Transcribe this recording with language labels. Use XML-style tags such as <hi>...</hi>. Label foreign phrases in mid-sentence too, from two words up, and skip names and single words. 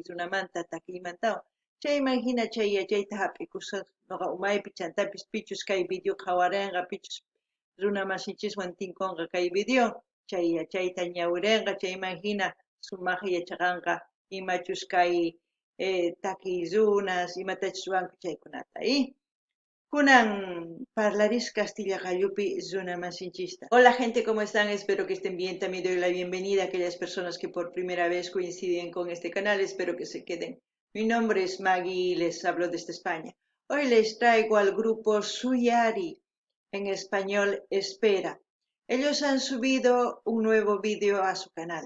<qu>runamanta takiymantawan chayman hina chay yachayta hap'ikusaq noqa umaypi chantapis pichus kay video qhawarinqa pichus runa masinchiswan tinkunqa kay video chay yachayta ñawirinqa chayman hina sumaq yachaqanqa imachus kay takiy runas imatachus ruwanku chaykunata kunan parlaris Castilla Gallupi Zuna Masinchista.</qu> <es>Hola gente, ¿cómo están? Espero que estén bien. También doy la bienvenida a aquellas personas que por primera vez coinciden con este canal. Espero que se queden. Mi nombre es Maggie y les hablo desde España. Hoy les traigo al grupo Suyari, en español Espera. Ellos han subido un nuevo vídeo a su canal.</es>